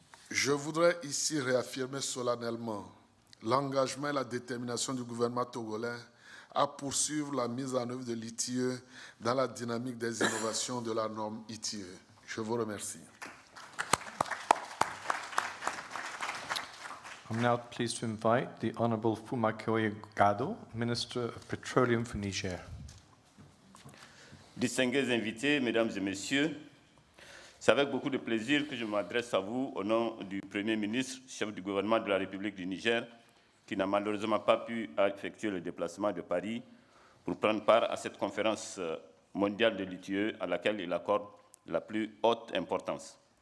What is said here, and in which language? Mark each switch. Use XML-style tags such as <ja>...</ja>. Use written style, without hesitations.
<fr>Je voudrais ici réaffirmer solennellement l'engagement et la détermination du gouvernement togolais à poursuivre la mise en œuvre de l'EITI dans la dynamique des innovations de la norme EITI. Je vous remercie.</fr> <en>I'm now pleased to invite the Honourable Rado, Minister of Petroleum for Niger.</en> <fr>Distingués invités, mesdames et messieurs, c'est avec beaucoup de plaisir que je m'adresse à vous au nom du Premier ministre, chef du gouvernement de la République du Niger, qui n'a malheureusement pas pu effectuer le déplacement de Paris pour prendre part à cette conférence mondiale de l'EITI à laquelle il accorde la plus haute importance.</fr>